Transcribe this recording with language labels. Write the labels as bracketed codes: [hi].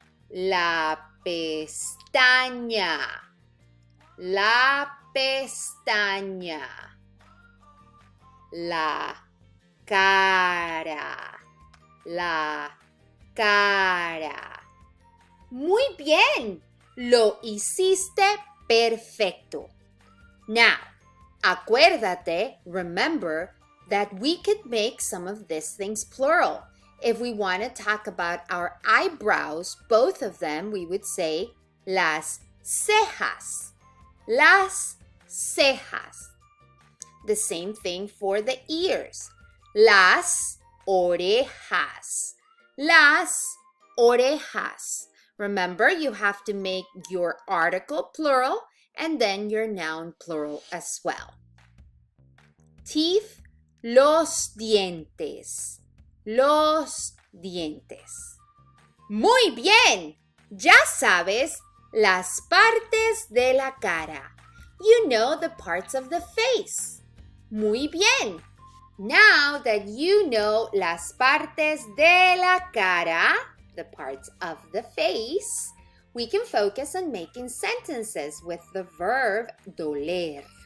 [es] la pestaña, la pestaña, la cara, la cara. Muy bien, lo hiciste perfecto. [en] Now, [es] acuérdate, [en] remember that we could make some of these things plural. If we want to talk about our eyebrows, both of them, we would say [es] las cejas. Las cejas. [en] The same thing for the ears. [es] Las orejas. Las orejas. [en] Remember, you have to make your article plural and then your noun plural as well. Teeth, [es] los dientes. Los dientes. Muy bien. Ya sabes las partes de la cara. [en] You know the parts of the face. [es] Muy bien. [en] Now that you know [es] las partes de la cara, [en] the parts of the face, we can focus on making sentences with the verb doler.